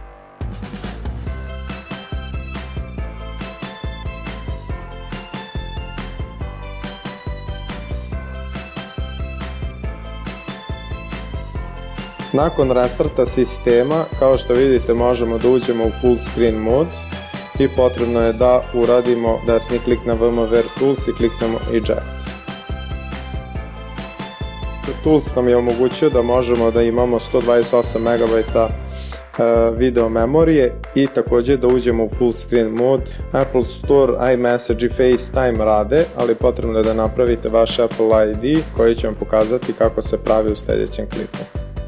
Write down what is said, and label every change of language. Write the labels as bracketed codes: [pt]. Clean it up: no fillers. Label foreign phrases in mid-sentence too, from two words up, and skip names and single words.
[bs] Nakon restarta sistema, kao što vidite, možemo da uđemo u [en] full screen [bs] mod i potrebno je da uradimo desni klik na VMware Tools i kliknemo Eject. Tools nam je omogućio da možemo da imamo 128 MB video memorije i također da uđemo u [en] full screen [bs] mod. Apple Store, iMessage i FaceTime rade, ali potrebno je da napravite vaš Apple ID koji će vam pokazati kako se pravi u sljedećem klipu.